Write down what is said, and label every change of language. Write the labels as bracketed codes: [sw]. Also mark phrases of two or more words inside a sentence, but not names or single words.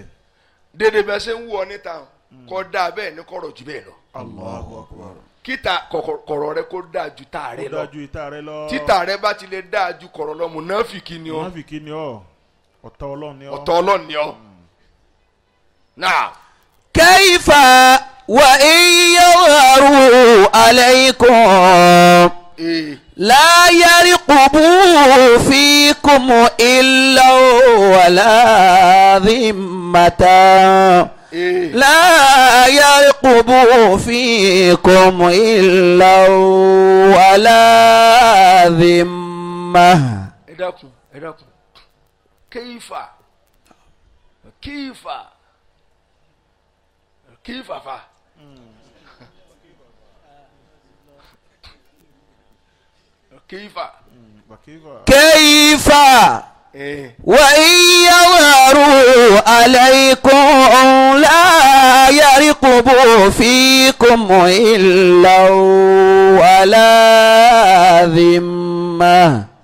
[yo] dédé bẹ́ẹ̀ ṣe ń wú ọ níta kọ́ dáa bẹ́ẹ̀ ní kọ̀rọ̀ jù bẹ́ẹ̀ lọ. [ar] الله أكبر. [yo] kíta kọ̀rọ̀ rẹ kó dáa ju tá rẹ lọ. kó dáa ju ìta rẹ lọ. títà rẹ bá ti lè dáa ju kọ̀rọ̀ lọ mùnáfìkì ni ọ. mùnáfìkì ni ọ. ọ̀tá Ọlọ́run ni ọ. ọ̀tá Ọlọ́run ni ọ. náà. [ar] كيف وإن يظهروا عليكم. لا يرقبوا فيكم إلا ولا ذمة. لا يرقبوا فيكم إلا ولا ذمة. [yo] ẹ dákun kéfà fa. [ar] كيف وإن يظهروا عليكم لا يرقبوا فيكم إلا ولا ذمة.